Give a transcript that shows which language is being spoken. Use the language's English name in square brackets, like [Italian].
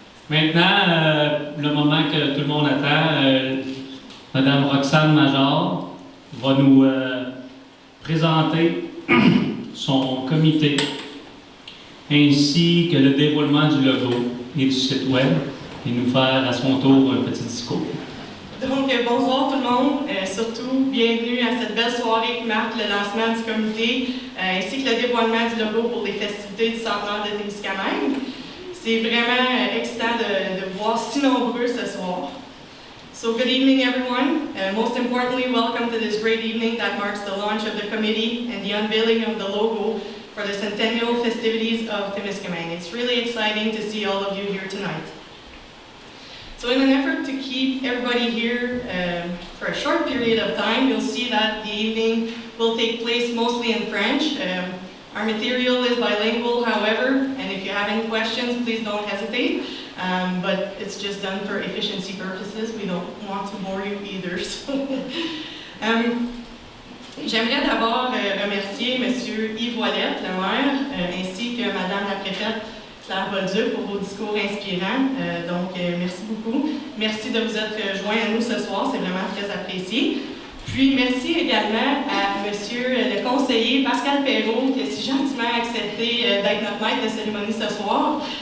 [French] Maintenant, le moment que tout le monde attend, Madame Roxane Major va nous présenter son comité ainsi que le déroulement du logo et du site web et nous faire à son tour un petit discours. Donc, bonsoir tout le monde, surtout bienvenue à cette belle soirée qui marque le lancement du comité ainsi que le dévoilement du logo pour les festivités du centenaire de Témiscamingue. C'est vraiment excitant de voir si nombreux ce soir. [English] So good evening everyone. Most importantly, welcome to this great evening that marks the launch of the committee and the unveiling of the logo for the centennial festivities of Témiscamingue. It's really exciting to see all of you here tonight. So in an effort to keep everybody here for a short period of time, you'll see that the evening will take place mostly in French. Our material is bilingual, however, and if you have any questions, please don't hesitate. But it's just done for efficiency purposes. We don't want to bore you either. So. [French] J'aimerais d'abord remercier M. Yves Ouellette, le maire, ainsi que Mme la préfète Claire Bolduc pour vos discours inspirants. Merci beaucoup. Merci de vous être joints à nous ce soir, c'est vraiment très apprécié. Puis merci également à M. le conseiller Pascal Perrault qui a si gentiment accepté d'être notre maître de cérémonie ce soir.